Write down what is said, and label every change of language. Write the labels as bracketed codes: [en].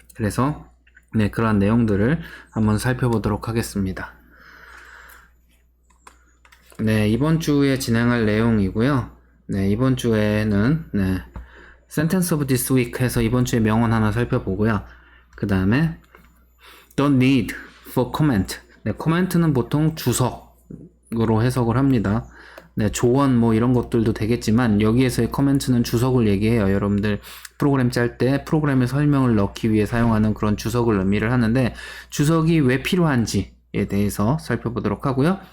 [ko] 그래서 그러한 내용들을 한번 살펴보도록 하겠습니다. 이번 주에 진행할 내용이고요. 이번 주에는 [en] Sentence of this week [ko] 해서 이번 주에 명언 하나 살펴보고요. [en] 그 다음에 Don't need for comment. [ko] 코멘트는 보통 주석으로 해석을 합니다. 조언 뭐 이런 것들도 되겠지만 여기에서의 코멘트는 주석을 얘기해요. 여러분들 프로그램 짤 때 프로그램의 설명을 넣기 위해 사용하는 그런 주석을 의미를 하는데 주석이 왜 필요한지에 대해서 살펴보도록 하고요.